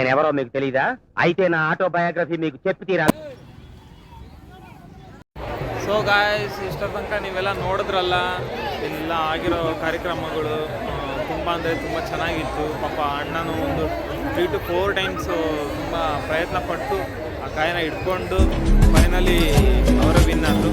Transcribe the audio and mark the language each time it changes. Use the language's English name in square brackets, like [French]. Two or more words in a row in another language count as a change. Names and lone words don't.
[Telugu] మీకు తెలీదా? అయితే నా ఆటోబయోగ్రఫీ మీకు చెప్పి తీరాలి. [English] so guys, [Kannada] ಇಷ್ಟರ ತನಕ ನೀವೆಲ್ಲ ನೋಡಿದ್ರಲ್ಲ ಎಲ್ಲ ಆಗಿರೋ ಕಾರ್ಯಕ್ರಮಗಳು. ತುಂಬ ಅಂದರೆ ತುಂಬ ಚೆನ್ನಾಗಿತ್ತು. ಪಾಪ ಅಣ್ಣನು ಒಂದು [English] 3 to 4 times [Kannada] ತುಂಬ ಪ್ರಯತ್ನ ಪಟ್ಟು ಆ ಕಾಯಿನ ಹಿಡ್ಕೊಂಡು ಫೈನಲಿ ಅವರು ವಿನ್ ಆದರು.